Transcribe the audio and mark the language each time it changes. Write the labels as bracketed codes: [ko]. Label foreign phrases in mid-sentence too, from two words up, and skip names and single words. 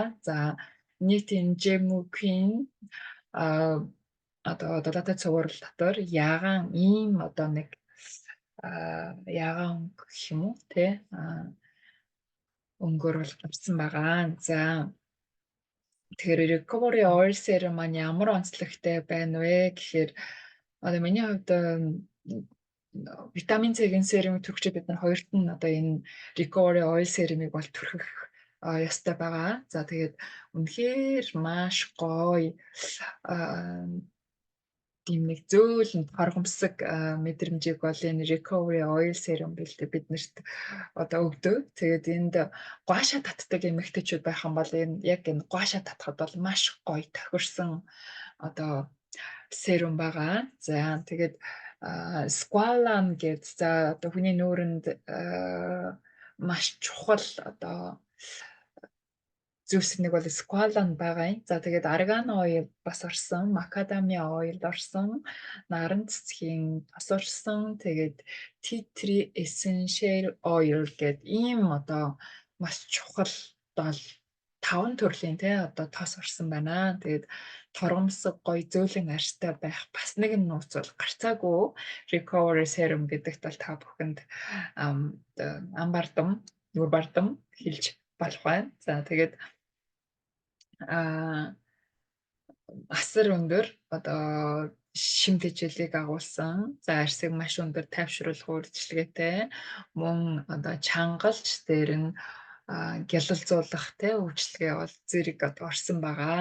[mn] За, нийтийн Gemukin одоо далаатай цуврал дотор ягаан ийм одоо нэг ягаан гэх юм уу те өнгөөр бол гарсан байгаа. За, тэгэхээр [en] recovery oil serum [mn] маань ямар онцлогтой байна вэ гэхээр одоо миний хувьд витамин C-ийн серумыг төрөхчөд бид нар хоёрт нь одоо энэ [en] recovery oil serum- [mn] ыг бол төрөх ёстой байгаа. За, тэгээд үнэхээр маш гоё тийм нэг зөөлөн хоргомсог мэдрэмжийг бол энэ [en] recovery oil serum [mn] бэлдээ биднэрт одоо өгдөг. Тэгээд энд гуаша татдаг эмэгтэйчүүд байх юм бол яг энэ гуаша татхад бол маш гоё тохирсон одоо серум байгаа. За, тэгээд squalane гэдэг за одоо хүний нүүрэнд маш чухал одоо зүйлс нэг бол squalane байгаа юм. За, тэгээд [en] argan oil [mn] бас орсон, [en] macadamia oil [mn] орсон, наран цэцгийн бас орсон. Тэгээд [en] tea tree essential oil [mn] гэдэг ийм одоо маш чухал бол 5 төрлийн одоо тос орсон байна. Тэгээд торгомсог гоё зөөлөн арьстай байх бас нэг нь нууц бол гарцаагүй [en] recovery serum [mn] гэдэгт бол та бүхэнд ам бардам, нүр бардам хэлж болох байна. За, тэгээд асар өндөр одоо шим тэжээлийг агуулсан. За, арьсыг маш өндөр тайвшруулах үйлчилгээтэй мөн одоо чангалж дээр нь гялалзуулах үйлчилгээ бол зэрэг одоо орсон байгаа.